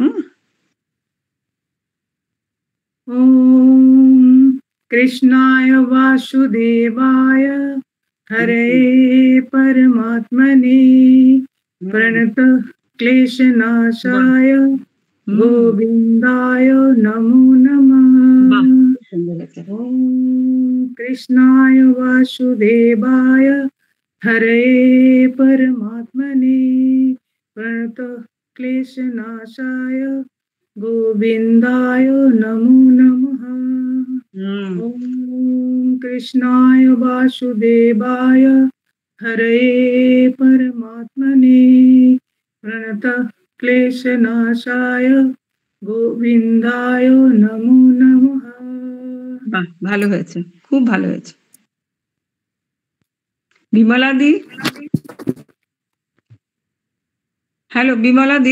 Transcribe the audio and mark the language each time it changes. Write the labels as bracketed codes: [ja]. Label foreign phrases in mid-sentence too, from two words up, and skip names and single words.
[sa] ওম কৃষ্ণায় বাসুদেবায় হরে পরমাত্মনে প্রণত ক্লেশনাশায় গোবিন্দায় নমো নমঃ। ওম কৃষ্ণায় বাসুদেবায় হরে পরমাত্মনে প্রণত ক্লেশনাশায় গোবিন্দায় নমো নমঃ। ওম কৃষ্ণায় বাসুদেবায় হরে পরমাত্মনে প্রণত ক্লেশনাশায় গোবিন্দায় নমো নমঃ। [bn] বাহ, ভালো হয়েছে, খুব ভালো হয়েছে। বিমলা দি, হ্যালো বিমলা দি।